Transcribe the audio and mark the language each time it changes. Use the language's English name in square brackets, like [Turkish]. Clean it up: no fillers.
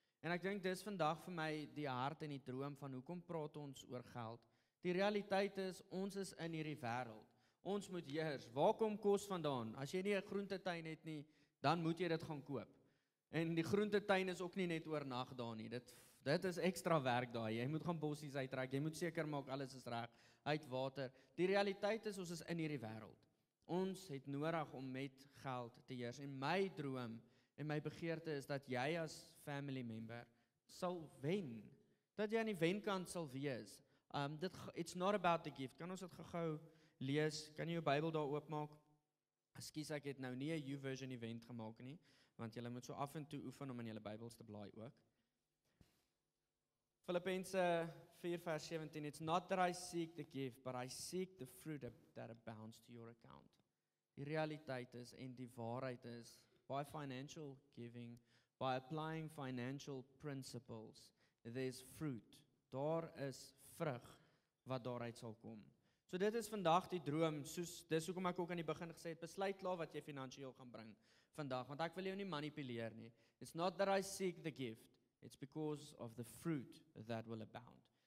[Afrikaans] En ek dink dis vandag vir my die hart en die droom van hoekom praat ons oor geld. Die realiteit is ons is in hierdie wêreld. Ons moet heers. Waar kom kos vandaan? As jy nie 'n groentetuin het nie, dan moet jy dit gaan koop. En die groentetuin is ook nie net oornag daar nie. Dit is ekstra werk daai. Jy moet gaan bossies uittrek. Jy moet seker maak alles is reg, uit water. Die realiteit is ons is in hierdie wêreld. Ons het nodig om met geld te heers. En my droom en my begeerte is dat jy as family member sal wen. Dat jy aan die wenkant sal wees. [English] It's not about the gift. [Afrikaans] Kan ons dit gou lees? Kan jy jou Bybel daar oopmaak? Ekskuus, ek het nou nie 'n YouVersion event gemaak nie, want julle moet so af en toe oefen om in julle Bybels te blaai ook. [English] Filippense 4 vers 17, it's not that I seek the gift, but I seek the fruit that abounds to your account. [Afrikaans] Die realiteit is en die waarheid is, [English] by financial giving, by applying financial principles, there's fruit. [Afrikaans] Daar is vrug wat daaruit sal kom. So dit is vandag die droom, dis hoekom ek ook aan die begin gesê het, besluit klaar wat jy finansiëel gaan bring vandag, want ek wil jou nie manipuleer nie. [English] It's not that I seek the gift, it's because of the fruit that will abound.